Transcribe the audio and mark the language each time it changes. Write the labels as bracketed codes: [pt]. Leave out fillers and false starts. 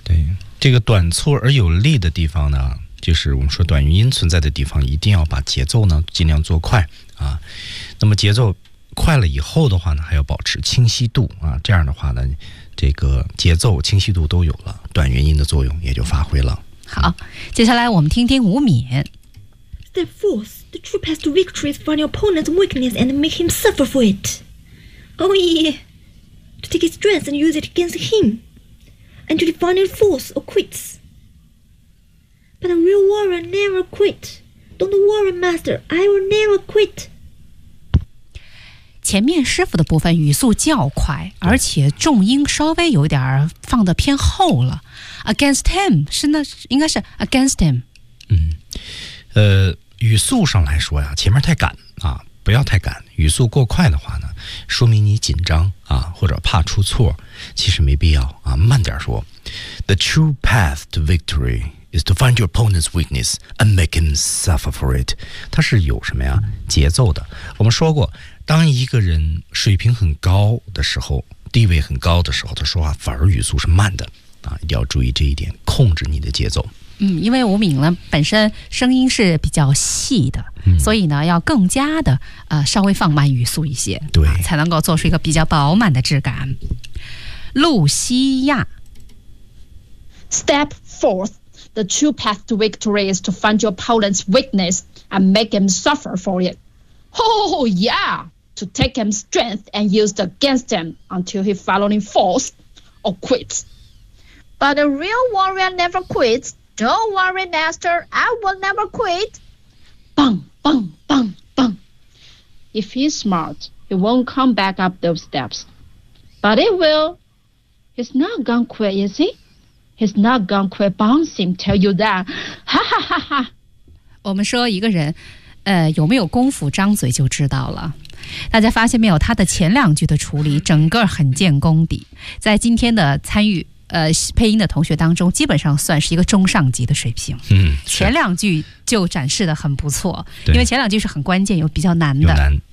[zh] 对，这个短促而有力的地方呢，就是我们说短元音存在的地方，一定要把节奏呢尽量做快啊。那么节奏快了以后的话呢，还要保持清晰度啊，这样的话呢，这个节奏清晰度都有了，短元音的作用也就发挥了。好，接下来我们听听吴敏。 [en] Step forth, the true path to victory is find your opponent's weakness and make him suffer for it. Oh yeah. To take his strength and use it against him, and to define his force or quits. But a real warrior never quit. Don't worry, master, I will never quit. [zh] 前面师傅的部分语速较快，而且重音稍微有点放得偏厚了。 [en] Against him [zh] 是那应该是 [en] against him。 [zh] 语速上来说呀，前面太赶啊。不要太赶，语速过快的话呢，说明你紧张啊，或者怕出错，其实没必要啊，慢点说。 [en] The true path to victory is to find your opponent's weakness and make him suffer for it. [zh] 它是有什么呀？节奏的。我们说过，当一个人水平很高的时候，地位很高的时候，他说话反而语速是慢的啊，一定要注意这一点，控制你的节奏。因为吴敏呢本身声音是比较细的，所以呢要更加的稍微放慢语速一些，对、才能够做出一个比较饱满的质感。露西亚。 [en] Step forth, the true path to victory is to find your opponent's weakness and make him suffer for it. Oh yeah, to take him strength and use it against him until he finally falls or quits. But a real warrior never quitsDon't worry, master, I will never quit. Bang, bang, bang, bang. If he's smart, he won't come back up those steps. But he will. He's not gonna quit, is he? He's not gonna quit bouncing, tell you that. Ha, ha, ha, ha. [zh] 我们说一个人，有没有功夫张嘴就知道了。大家发现没有，他的前两句的处理整个很见功底。在今天的参与配音的同学当中，基本上算是一个中上级的水平。嗯，前两句就展示的很不错，因为前两句是很关键，有比较难的，